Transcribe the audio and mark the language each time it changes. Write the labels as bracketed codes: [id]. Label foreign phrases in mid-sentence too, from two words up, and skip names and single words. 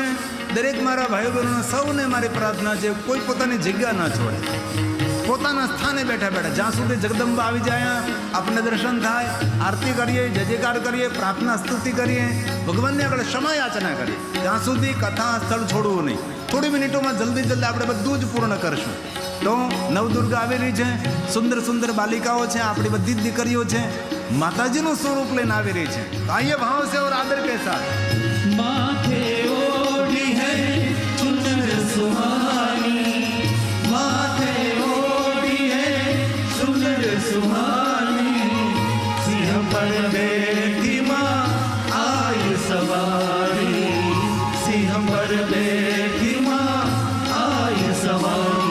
[gu] દરેક મારા ભાઈઓ બહેનો સૌને મારી પ્રાર્થના છે, કોઈ પોતાની જગ્યા ના છોડે, પોતાના સ્થાને બેઠા જ્યાં સુધી જગદંબા આવી જાય આપને દર્શન થાય, આરતી કરીએ, જય જયકાર કરીએ, પ્રાર્થના સ્તુતિ કરીએ, ભગવાનને આગળ ક્ષમા યાચના કરીએ, ત્યાં સુધી કથા સ્થળ છોડવું નહીં. થોડી મિનિટોમાં જલ્દી આપણે બધું જ પૂર્ણ કરશું. તો નવદુર્ગા આવેલી છે, સુંદર સુંદર બાલિકાઓ છે, આપણી બધી જ દીકરીઓ છે, માતાજીનું સ્વરૂપ લઈને આવી રહી છે. [hi] तो आइए भाव से और आदर के साथ माथे ओढ़ी है चुनर सुहानी, माथे ओढ़ी है चुनर सुहानी, सिंह पर बैठी माँ आई सवारी, सिंह पर बैठी माँ आई सवारी,